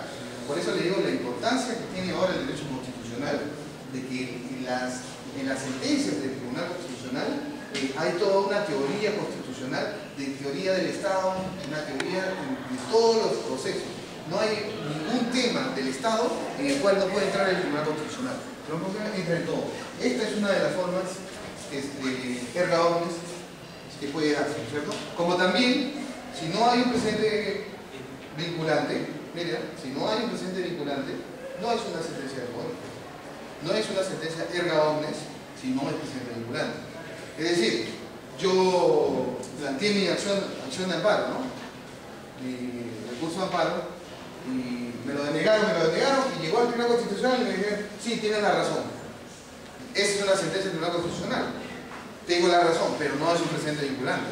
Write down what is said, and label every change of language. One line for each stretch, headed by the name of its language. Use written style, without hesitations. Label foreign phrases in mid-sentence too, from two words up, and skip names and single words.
Spanish: Por eso le digo la importancia que tiene ahora el derecho constitucional, de que en las sentencias del Tribunal Constitucional hay toda una teoría constitucional, de teoría del Estado, una teoría de todos los procesos. No hay ningún tema del Estado en el cual no puede entrar el Tribunal Constitucional. El Tribunal Constitucional entra en todo. Esta es una de las formas
Latin: erga omnes
Spanish: que puede darse, ¿cierto? Como también, si no hay un precedente vinculante, mira, si no hay un precedente vinculante, no es una sentencia de poder. No es una sentencia
Latin: erga omnes
Spanish: si no es precedente vinculante. Es decir, yo planteé mi acción de amparo, ¿no? Mi recurso de amparo, y me lo denegaron, y llegó al Tribunal Constitucional y me dijeron, sí, tienen la razón. Esa es una sentencia del Tribunal Constitucional. Tengo la razón, pero no es un precedente vinculante.